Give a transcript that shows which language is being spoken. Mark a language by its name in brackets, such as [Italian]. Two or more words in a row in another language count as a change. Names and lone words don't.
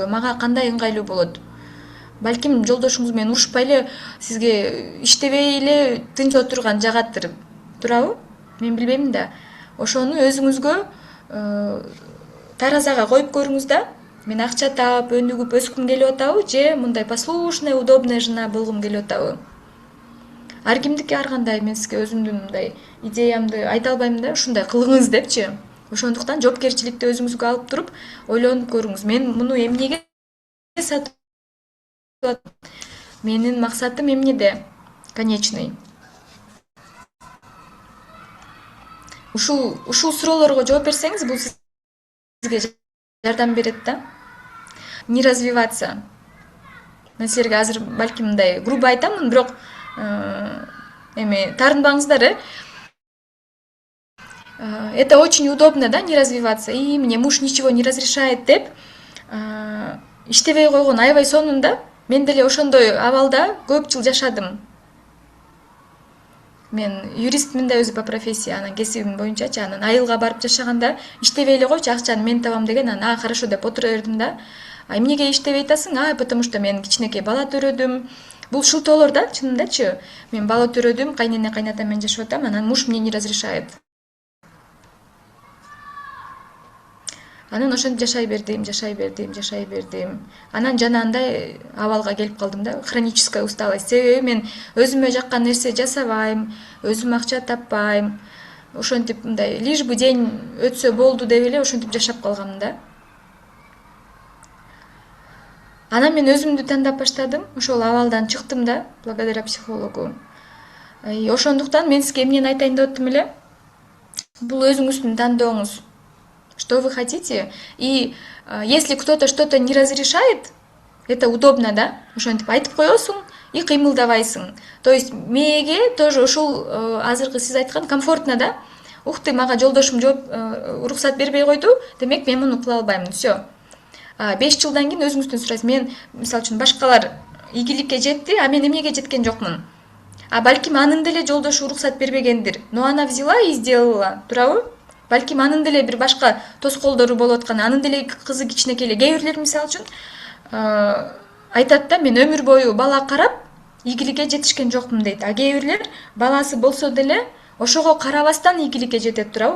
[Kyrgyz] Мага кандай ыңгайлуу болот? Балким жолдошуңуз менен урушпай эле сизге иштебей эле тынч отурган жагаттыр. Туурабы? Мен билбейм да. Ошону өзүңүзгө таразага коюп көрүңүз да. Мен акча таап, өнүгүп өскүм келип атабы же мындай [Russian] послушная, удобная жена [Kyrgyz] болгум келип атабы? Ар кимдики ар кандай. Мен сизге өзүмдүн мындай идеямды айта албайм да, ушундай кылыңыз депчи. Ошондуктан жоопкерчиликти өзүңүзгө алып туруп, ойлонуп көрүңүз. Мен муну эмнеге сатып атам? Менин максатым эмнеде? Конечный. Ушул суроолорго жооп берсеңиз, бул сизге жардам берет да. [Russian] Не развиваться. [Kyrgyz] Мен силерге азыр балким мындай грубо айтамын, бирок эми таарынбаңыздар, [Russian] Это очень удобно, да, не развиваться. И мне муж ничего не разрешает [Kyrgyz] деп иштебей койгон аябай сонунда мен деле ошондой абалда көп жыл жашадым. Мен юристмин да өзү [Russian] по профессии, [Kyrgyz] анан кесибим боюнчачы, анан айылга барып жашаганда иштебей эле койчу, акчаны мен табам деген, анан хорошо деп отура бердим да. Эмнеге иштебей атасың? [Russian] Потому что [Kyrgyz] мен кичинекей бала төрөдүм. Бул шылтоолор да, чынындачы. Мен бала төрөдүм, кайнене кайнатам менен жашап атам, анан [Russian] муж мне не разрешает. [Kyrgyz] Анан ошентип жашай бердим. Анан жана андай абалга келип калдым да, [Russian] хроническая усталость. [Kyrgyz] Себеби мен өзүмө жаккан нерсе жасабайм, өзүм акча таппайм. Ошентип мындай [Russian] лишь бы [Kyrgyz] день өтсө болду деп эле ошентип жашап калганмын да. Анан мен өзүмдү тандап баштадым, ошол абалдан чыктым да, [Russian] благодаря психологу. [Kyrgyz] Ошондуктан мен сизге эмнени айтайын деп аттым эле? Бул өзүңүздүн тандооңуз. [Russian] Что вы хотите? И если кто-то что-то не разрешает, это удобно, да? [Kyrgyz] Ошентип айтып коесуң и кыймылдабайсың. [Russian] То есть [Kyrgyz] мээге тоже ушул азыркы сиз айткан комфортно, да? [Russian] Ух ты, [Kyrgyz] мага жолдошум уруксат бербей койду, демек мен муну кыла албайм. [Russian] Всё. [Kyrgyz] 5 жылдан кийин өзүңүздөн сурайсыз. Мен, мисалы үчүн, башкалар ийгиликке жетти, а мен эмнеге жеткен жокмун? Балким анын деле жолдошу уруксат бербегендир. [Russian] Но она взяла и сделала. [Kyrgyz] Туурабы? Балким анын деле бир башка тоскоолдору болуп аткан, анын деле кызы кичинекей эле. Кээ бирлер, мисалы үчүн, айтат да, мен өмүр бою бала карап ийгиликке жетишкен жокмун дейт. А кээ бирлер баласы болсо деле ошого карабастан ийгиликке жетет, туурабы?